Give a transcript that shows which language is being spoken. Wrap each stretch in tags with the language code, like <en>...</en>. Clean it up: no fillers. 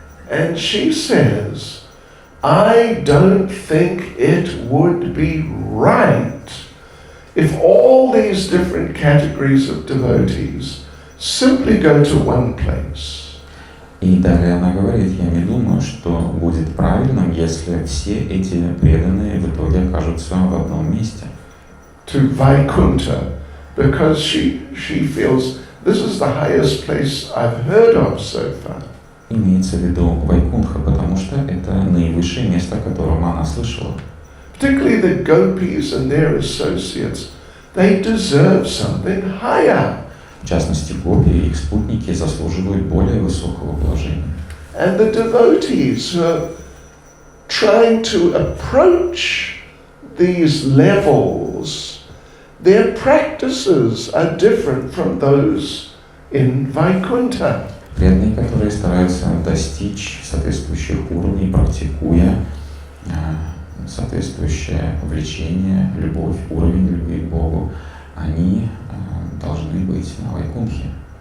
<en>And she says, I don't think it would be right if all these different categories of devotees simply go to one place.</en> <ru>И далее она говорит, я не думаю, что будет правильным, если все эти преданные в итоге окажутся в одном месте.</ru> <en>To Vaikuntha, because she feels this is the highest place I've heard of so far.</en> <ru>Имеется в виду Вайкунтха, потому что это наивысшее место, о котором она слышала.</ru> <en>Particularly the gopis and their associates, they deserve something higher.</en> <ru>В частности, гопи и их спутники заслуживают более высокого положения.</ru> <en>And the devotees who are trying to approach these levels, their practices are different from those in Vaikuntha.</en> <ru>Преданные, которые стараются достичь соответствующих уровней, практикуя соответствующее влечение, любовь, уровень любви к Богу, они должны быть на Вайкунтхе.</ru>